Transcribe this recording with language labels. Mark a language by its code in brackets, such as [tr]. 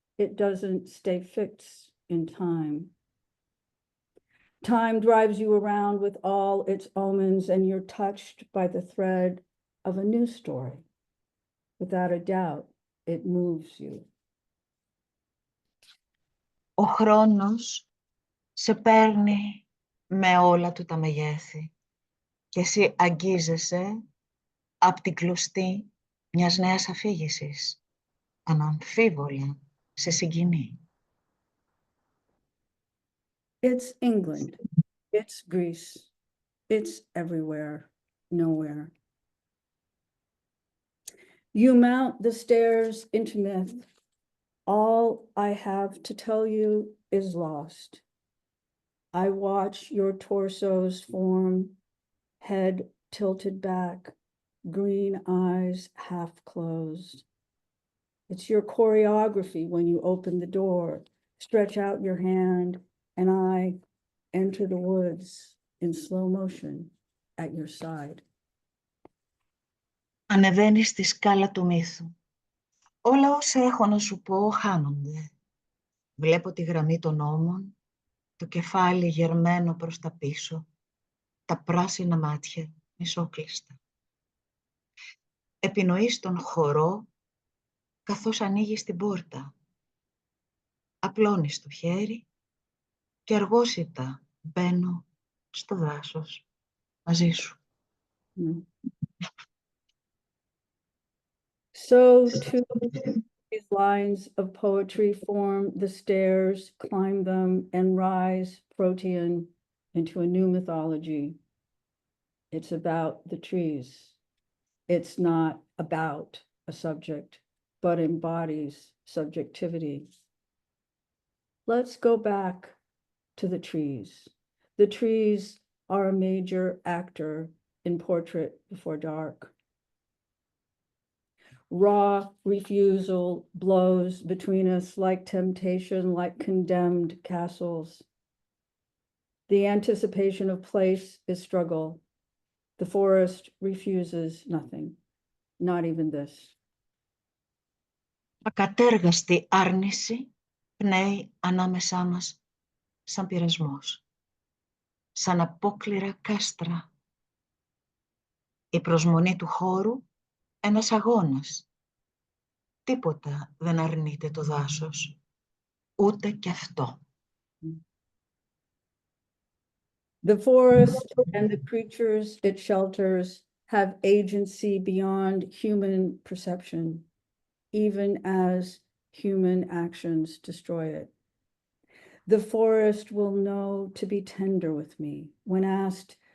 [en] It doesn't stay fixed in time. Time drives you around with all its omens, and you're touched by the thread of a new story. Without a doubt, it moves you. [el] Ο χρόνος σε παίρνει με όλα του τα μεγέθη και εσύ αγγίζεσαι απ' την κλωστή μιας νέας αφήγησης. Αναμφίβολα σε συγκινεί. [en] It's England. It's Greece. It's everywhere, nowhere. You mount the stairs into myth. All I have to tell you is lost. I watch your torsos form, head tilted back, green eyes half closed. It's your choreography when you open the door, stretch out your hand, and I enter the woods in slow motion at your side. [el] Ανεβαίνεις στη σκάλα του μύθου. Όλα όσα έχω να σου πω χάνονται. Βλέπω τη γραμμή των ώμων, το κεφάλι γερμένο προς τα πίσω, τα πράσινα μάτια μισόκλειστα. Επινοείς τον χορό καθώς ανοίγεις την πόρτα. Απλώνεις το χέρι και αργόσιτα μπαίνω στο δάσος μαζί σου. [en] So too, these lines of poetry form the stairs, climb them, and rise protean into a new mythology. It's about the trees. It's not about a subject, but embodies subjectivity. Let's go back to the trees. The trees are a major actor in Portrait Before Dark. Raw refusal blows between us like temptation, like condemned castles. The anticipation of place is struggle. The forest refuses nothing, not even this. [el] Ακατέργαστη άρνηση πνέει ανάμεσά μας σαν πειρασμός, σαν απόκληρα κάστρα. Η προσμονή του χώρου, ένας αγώνας. Τίποτα δεν αρνείται το δάσος, ούτε κι αυτό. [en] The forest and the creatures it shelters have agency beyond human perception, even as human actions destroy it. The forest will know to be tender with me. When asked,